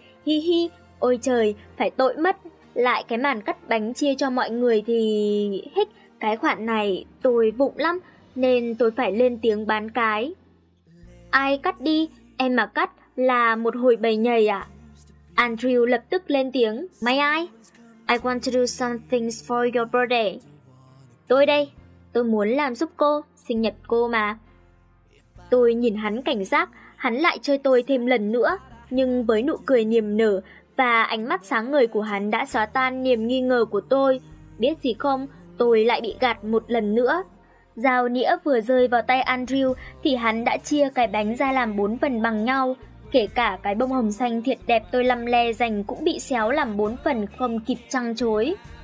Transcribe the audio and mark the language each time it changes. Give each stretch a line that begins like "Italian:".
Vietnamese: Hi hi, ôi trời, phải tội mất. Lại cái màn cắt bánh chia cho mọi người thì... Hích, cái khoản này tôi vụng lắm, nên tôi phải lên tiếng bán cái. Ai cắt đi? Em mà cắt là một hồi bầy nhầy à? Andrew lập tức lên tiếng.
English: May ai? I want to do some things for your birthday.
Vietnamese: Tôi đây, tôi muốn làm giúp cô, sinh nhật cô mà. Tôi nhìn hắn cảnh giác, hắn lại chơi tôi thêm lần nữa, nhưng với nụ cười niềm nở và ánh mắt sáng ngời của hắn đã xóa tan niềm nghi ngờ của tôi. Biết gì không, tôi lại bị gạt một lần nữa. Dao nĩa vừa rơi vào tay Andrew thì hắn đã chia cái bánh ra làm 4 phần bằng nhau, kể cả cái bông hồng xanh thiệt đẹp tôi lăm le dành cũng bị xéo làm 4 phần không kịp trăng trối.